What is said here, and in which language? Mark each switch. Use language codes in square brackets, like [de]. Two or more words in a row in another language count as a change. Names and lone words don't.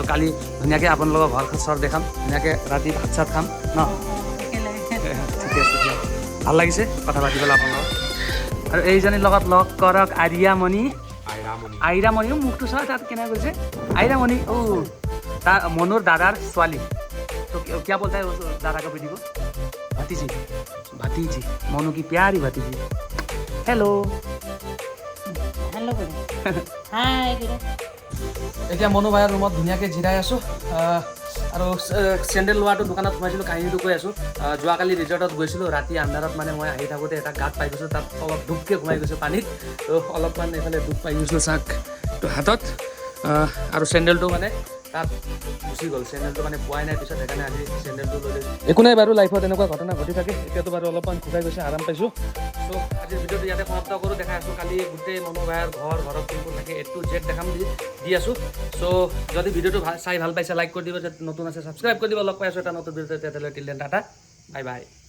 [as] কালি ধুনীয়াকৈ আপোনালোকৰ ঘৰ চৰ দেখাম ধুনীয়াকৈ ৰাতি ভাত চাত খাম ন ঠিকে আছে ভাল লাগিছে কথা পাতি পেলাই আপোনাৰ লগত আৰু এইজনীৰ লগত লগ কৰক আৰিয়ামণি আইৰামণিও মুখটো চাই তাত কেনেকৈ কৈছে আইৰামণি তাৰ মনোৰ দাদাৰ ছোৱালী [hi] तो क्या बोलता है उस दादा का बेटी को भतीजी भतीजी मोनू की प्यारी भतीजी हेलो [en] hello hi [as] এতিয়া মনো ভাইৰ ৰুমত ধুনীয়াকৈ জিৰাই আছোঁ আৰু চেণ্ডেল লোৱাটো দোকানত সোমাইছিলোঁ কাহিনীটো কৈ আছোঁ যোৱাকালি ৰিজৰ্টত গৈছিলোঁ ৰাতি আন্ধাৰত মানে মই আহি থাকোঁতে এটা গাঁত পাই গৈছোঁ তাত অলপ ডুবকৈ সোমাই গৈছোঁ পানীত তো অলপমান এইফালে ডুব পাই গৈছোঁ চাক তো হাতত আৰু চেণ্ডেলটো মানে তাত গুচি গ'ল চেণ্ডেলটো মানে পোৱাই নাই পিছত সেইকাৰণে আজি চেণ্ডেলটো লৈ লৈছোঁ একো নাই বাৰু লাইফত এনেকুৱা ঘটনা ঘটি থাকে এতিয়াতো বাৰু অলপমান ঘূৰাই গৈছে আৰাম পাইছোঁ চ' আজিৰ ভিডিঅ'টো ইয়াতে সমাপ্ত কৰোঁ দেখাই আছোঁ কালি গোটেই মনো ভাইৰ ঘৰত কোনবোৰ থাকে [en] A to Z [as] দেখাম দি আছোঁ চ' যদি ভিডিঅ'টো চাই ভাল পাইছে লাইক কৰি দিব যদি নতুন আছে ছাবস্ক্ৰাইব কৰি দিব লগ পাই আছোঁ এটা নতুন ভিডিঅ'তে তেতিয়াহ'লে [en] till then tata bye bye